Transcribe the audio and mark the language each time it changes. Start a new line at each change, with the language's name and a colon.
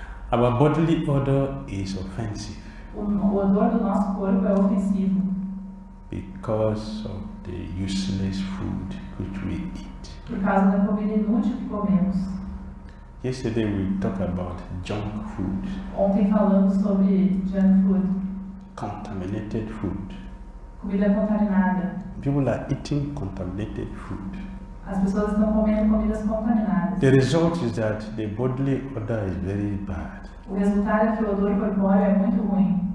English: Our bodily odor is offensive
Portuguese: O odor do nosso corpo é ofensivo
English: because of the useless food which we eat.
Portuguese: por causa da comida inútil que comemos.
English: Yesterday we talked about junk food,
Portuguese: Ontem falamos sobre junk food,
English: contaminated food.
Portuguese: comida contaminada.
English: People are eating contaminated food.
Portuguese: As pessoas estão comendo comidas contaminadas.
English: The result is that the bodily odor is very bad.
Portuguese: O resultado é que o odor corpóreo é muito ruim.